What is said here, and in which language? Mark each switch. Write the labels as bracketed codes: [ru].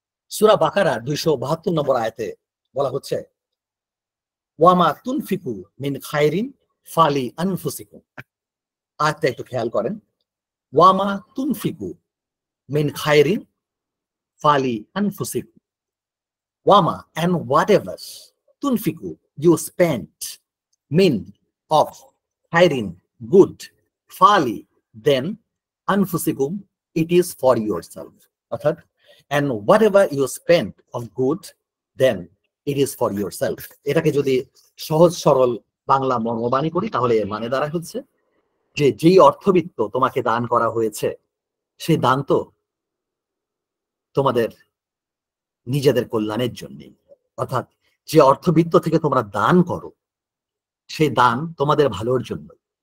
[bn] সূরা বাকারার 272 নম্বর আয়াতে বলা হচ্ছে, [ar] ওয়ামা তুনফিকু মিন খায়রিন ফালি আনফুসিকুম। [bn] আয়াতটা একটু খেয়াল করেন, [ar] ওয়ামা তুনফিকু মিন খায়রিন ফালি আনফুসিকুম। Wama, [en] and whatever [ar] tunfiku [en] you spent [ar] min [en] of hiring good [ar] fali, [en] then [ar] anfusikum [en] it is for yourself. [bn] অর্থাৎ [en] and whatever you spent of good then it is for yourself. [bn] এটাকে যদি সহজ সরল বাংলা মর্মবাণী করি তাহলে এর মানে দ্বারা হচ্ছে যে যেই অর্থবিত্ত তোমাকে দান করা হয়েছে সেই দান তো তোমাদের নিজেদের কল্যাণের জন্য। অর্থাৎ যে অর্থবিত্ত থেকে তোমরা দান করো সেই দান তোমাদের ভালোর জন্য।